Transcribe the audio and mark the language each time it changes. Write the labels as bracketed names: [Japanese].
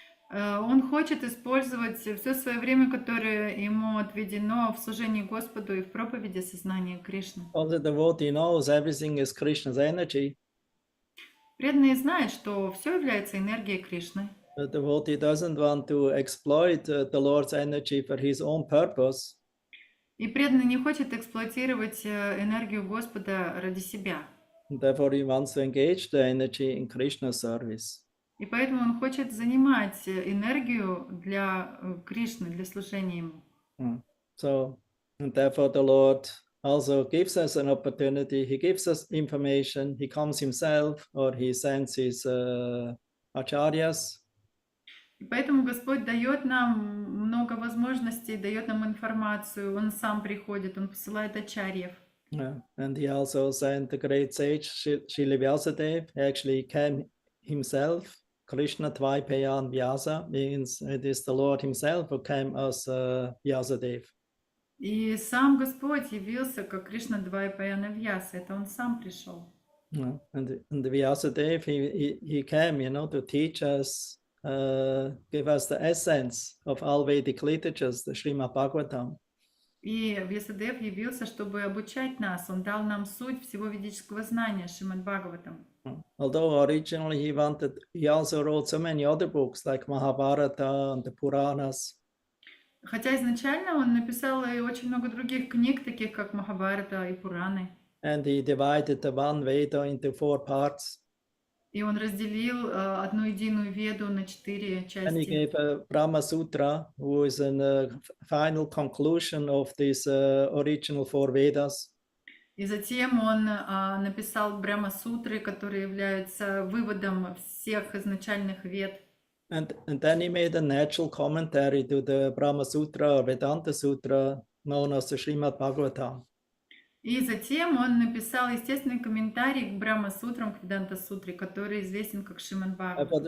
[Russian] Он хочет использовать все свое время, которое ему отведено в служении Господу и в проповеди сознания Кришны. [English] All the devotee knows everything is Krishna's energy. [Russian] Преданные знают, что все является энергией Кришны. [English] The devotee doesn't want to exploit the Lord's energy for his own purpose. [Russian] И преданный не хочет эксплуатировать энергию Господа ради себя. [English] And therefore, he wants to engage the energy in Krishna's service. [Russian] И поэтому он хочет занимать энергию для Кришны, для служения ему. [English] So, and therefore the Lord also gives us an opportunity. He gives us information. He comes himself or he sends his acharyas. [Russian] И поэтому Господь дает нам много возможностей, дает нам информацию. Он сам приходит, Он посылает ачарьев. [English] And he also sent the great sage Srila Vyasadeva. He actually came himself. Krishna Dvaipayan Vyasa means it is the Lord himself who came as Vyasadeva. [Russian] И сам Господь явился как Кришна Двайпаяна Вьяса. Это Он сам пришел. [English] And the Vyasadeva, he came, to teach us, give us the essence of all Vedic literatures, the Srimad Bhagavatam. [Russian] И Вьясадев явился, чтобы обучать нас. Он дал нам суть всего ведического знания, Шримад Бхагаватам. [English] Although originally he also wrote so many other books like Mahabharata and the Puranas. [Russian] Хотя изначально он написал и очень много других книг, таких как Махабхарата и Пураны. [English] And he divided the one Veda into 4 parts. [Russian] И он разделил одну единую Веду на 4 [English] And he [Russian] части. [English] gave a Brahma Sutra, who is a final conclusion of these original 4 Vedas. [Russian] И затем он написал Брахма-сутры, которые являются выводом всех изначальных вед. [English] And then he made a natural commentary to the Brahma Sutra or Vedanta Sutra, known as the Srimad Bhagavatam. [Russian] И затем он написал естественный комментарий к Брахма-сутрам, к Веданта-сутре, который известен как Шримад Бхагаватам.